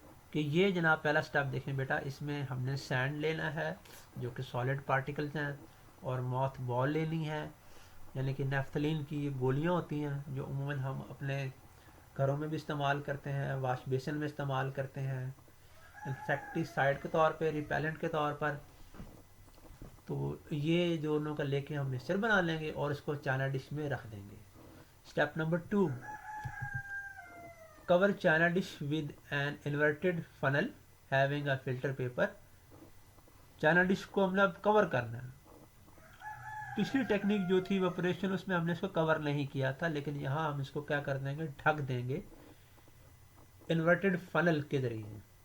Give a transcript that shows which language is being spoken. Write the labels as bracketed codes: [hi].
[ur] کہ یہ جناب پہلا سٹیپ دیکھیں بیٹا, اس میں ہم نے سینڈ لینا ہے جو کہ سالڈ پارٹیکلز ہیں, اور موتھ بال لینی ہے یعنی کہ نیفتلین کی یہ گولیاں ہوتی ہیں جو عموماً ہم اپنے گھروں میں بھی استعمال کرتے ہیں, واش بیسن میں استعمال کرتے ہیں, انسیکٹیسائڈ کے طور پہ, ریپیلنٹ کے طور پر. تو یہ دونوں کا لے کے ہم مسچر بنا لیں گے اور اس کو چائنا ڈش میں رکھ دیں گے. Step number 2, [en] cover china dish with an inverted funnel having a filter paper. [ur] China dish کو ہم نے اب کور کرنا ہے. پچھلی ٹیکنیک جو تھی ایواپوریشن اس میں ہم نے اس کو کور نہیں کیا تھا, لیکن یہاں ہم اس کو کیا کر دیں گے, ڈھک دیں گے انورٹڈ فنل کے ذریعے.